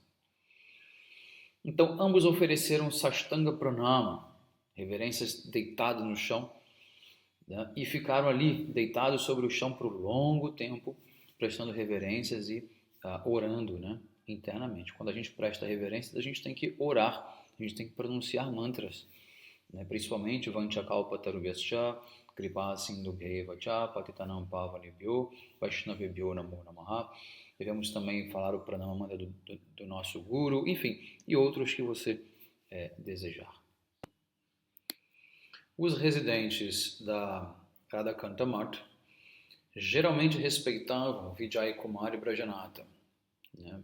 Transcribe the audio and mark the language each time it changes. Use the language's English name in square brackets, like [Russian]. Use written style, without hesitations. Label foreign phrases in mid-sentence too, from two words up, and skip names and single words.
[Portuguese] Então, ambos ofereceram [Sanskrit] Sashtanga Pranama, [Portuguese] reverências deitados no chão, né, e ficaram ali, deitados sobre o chão por um longo tempo, prestando reverências e orando, né, internamente. Quando a gente presta reverências, a gente tem que orar, a gente tem que pronunciar mantras, né, principalmente [Sanskrit] Vanchakalpatarubhyascha, Kripa Sindhubheva Cha, Patitanam Pavanebhyo, Vaishnavebhyo Namo Namaha. [Portuguese] Devemos também falar o [Sanskrit] Pranama Mantra [Portuguese] do nosso Guru, enfim, e outros que você desejar. Os residentes da Radhakanta Math geralmente respeitavam Vijay Kumar e Brajanata, né?